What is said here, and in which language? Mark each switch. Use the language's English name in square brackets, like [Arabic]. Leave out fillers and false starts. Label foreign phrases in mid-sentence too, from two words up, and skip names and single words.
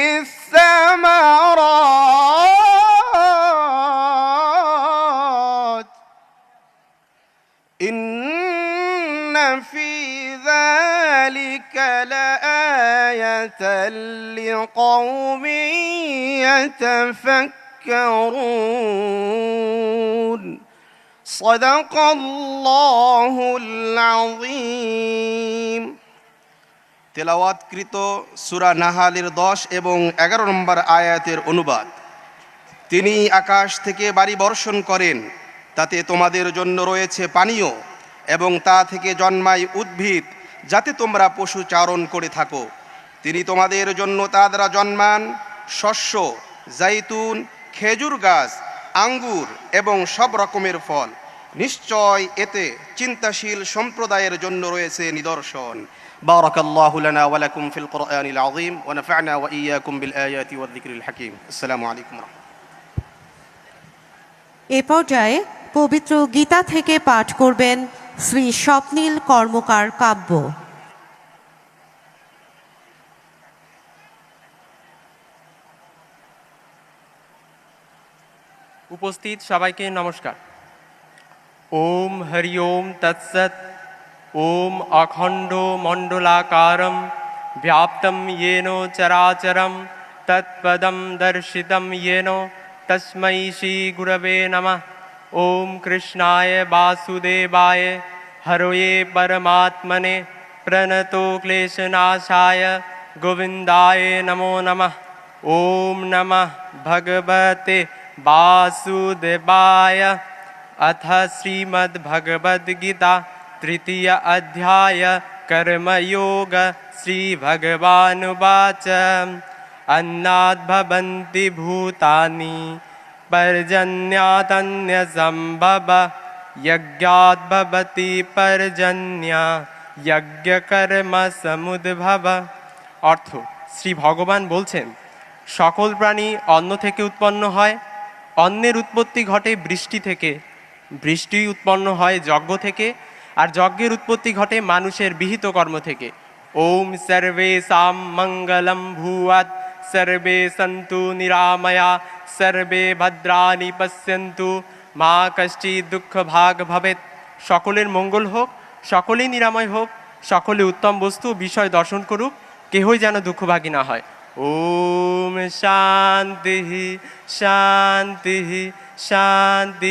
[Arabic] الثمرات إن في ذلك لآية لقوم يتفكرون صدق الله العظيم [Bangla] তেলাওয়াতকৃত সূরা নাহালের 10 এবং 11 নম্বর আয়াতের অনুবাদ। তিনি আকাশ থেকে বাড়ি বর্ষণ করেন, তাতে তোমাদের জন্য রয়েছে পানীয়, এবং তা থেকে জন্মায় উদ্ভিদ যাতে তোমরা পশু চারণ করে থাকো। তিনি তোমাদের জন্য তা দ্বারা জন্মান শস্য, জাইতুন, খেজুর গাছ, আঙ্গুর এবং সব রকমের ফল। নিশ্চয় এতে চিন্তাশীল সম্প্রদায়ের জন্য রয়েছে নিদর্শন। [Arabic] بارك الله لنا ولكم في القرآن العظيم ونفعنا وإياكم بالآيات والذكر الحكيم. السلام عليكم. [Bangla] এ পর্যায়ে পবিত্র গীতা থেকে পাঠ করবেন শ্রী স্বপ্নীল কর্মকার কাব্য। উপস্থিত সবাইকে নমস্কার। [Sanskrit] ওম হরি ওম তৎসৎ। ওম অখণ্ড মণ্ডলাকারম ব্যাপ্তম येन চরাচরম তৎপদম দর্শিতম येन তস্मै শ্রী গুরবে নমঃ। ওম কৃষ্ণায় বাসুদেবায় হরয়ে পরমাত্মনে প্রণতো ক্লেশনাশায় গোবিন্দায় নমো নমঃ। ওম নমঃ ভগবতে वासुदेवाय। अथ श्रीमद्भगवद्गीता तृतीय अध्याय कर्मयोग। श्रीभगवानुवाच अन्नाद् भवन्ति भूतानि पर्जन्यादन्यसम्भव यज्ञाद् भवति पर्जन्य यज्ञकर्म समुद्भव। [Bangla] অর্থ, শ্রী ভগবান বলছেন, সকল প্রাণী অন্ন থেকে উৎপন্ন হয়, অন্নের উৎপত্তি ঘটে বৃষ্টি থেকে, বৃষ্টি উৎপন্ন হয় যজ্ঞ থেকে, আর যজ্ঞের উৎপত্তি ঘটে মানুষের বিহিত কর্ম থেকে। [Sanskrit] ওম সর্বেষাং মঙ্গলম ভূয়াৎ সর্বে সন্তু নিরাময়া সর্বে ভদ্রাণি পশ্যন্তু মা কশ্চিৎ দুঃখ ভাগ ভবেৎ। [Bangla] সকলের মঙ্গল হোক, সকলেই নিরাময় হোক, সকলে উত্তম বস্তু বিষয় দর্শন করুক, কেহই যেন দুঃখভাগী না হয়। [Sanskrit] ওম শান্তি শান্তি শান্তি।